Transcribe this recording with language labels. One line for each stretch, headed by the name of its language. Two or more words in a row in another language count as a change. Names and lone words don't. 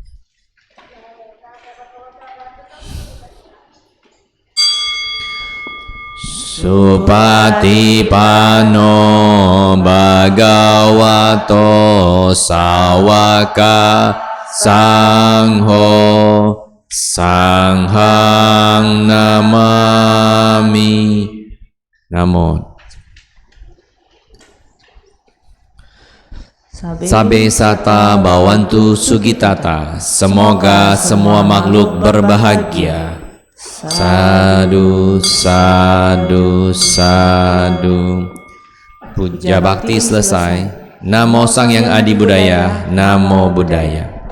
Pali: Supatipano Bhagavato Sawaka Sangho Sanghang Namami. Namo. Sabe sata bawantu sugitata.
Indonesian: Semoga semua makhluk berbahagia.
Pali: Sadu, sadu, sadu.
Indonesian: Puja bakti selesai.
Pali: Namo Sang Yang Adi Budaya. Namo Buddhaya.